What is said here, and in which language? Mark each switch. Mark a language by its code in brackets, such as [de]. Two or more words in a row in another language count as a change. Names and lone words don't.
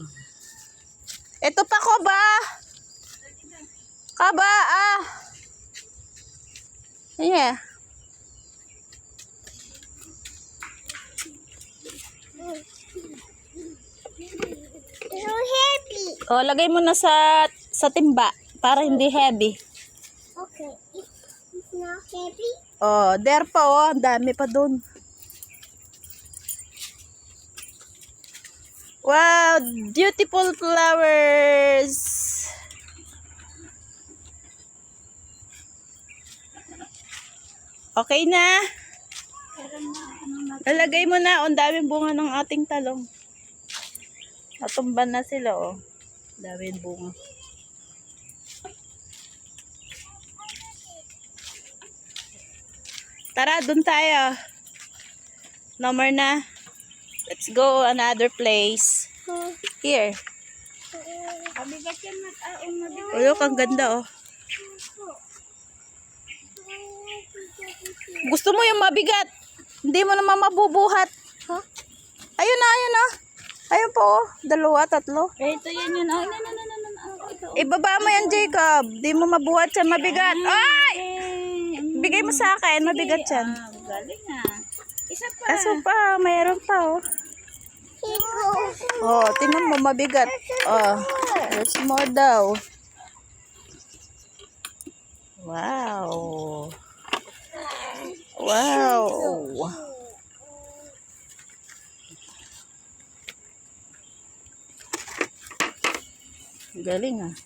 [tl] Ito pa ko ba? Kaba, ah! Yeah. [en] So heavy. [tl] Oh, lagay mo na sa timba para hindi heavy. [en] Okay. It's not heavy. [tl] Oh, there pa, oh. Ang dami pa dun. Wow, [en] beautiful flowers. [tl] Okay na. Lalagay mo na. Ang daming bunga ng ating talong. Natumban na sila, oh. Daming bunga. Tara, dun tayo. [en] No more na. Let's go another place. Here. [tl] Mabigat yan mabigat. Oh, look, ang ganda, oh. Gusto mo yung mabigat? Hindi mo naman mabubuhat. Huh? Ayun na. Ayun po, oh. 2, 3. Ito yan. Oh, no. Ito. Ibaba mo yan, Jacob. Di mo mabuhat yan, mabigat. Ay! Bigay mo sa akin, mabigat yan. Galing Isa pa. Kaso pa, mayroon pa, oh. Oh, tingnan mo, mabigat. [en] Oh, there's more daw. Wow. [tl] Galing, ah.